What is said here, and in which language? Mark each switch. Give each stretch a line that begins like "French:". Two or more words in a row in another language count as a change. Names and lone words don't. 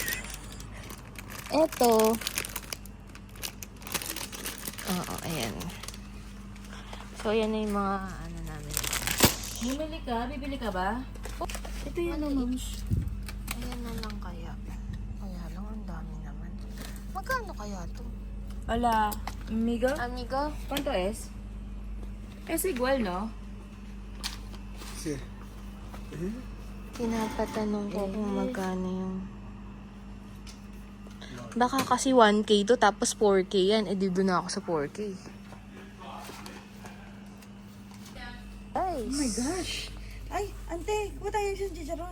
Filipino: Ito. Oo, ayan. So, yan na yung mga namin. Bibili ka ba? Ito yan, ma'am. Ayan na lang kaya. Kaya lang, ang dami naman. Magkano kaya to?
Spanish: Hola, amigo? Amigo? ¿Cuánto es? Es igual, ¿no? Sí.
Filipino: Pinapatanong ko kung magkano yung... Baka kasi 1K to, tapos 4K yan. Eh, di doon na ako sa 4K. Guys.
English: Oh my gosh.
Filipino: Ay, ante, kuha tayo yung chicharon.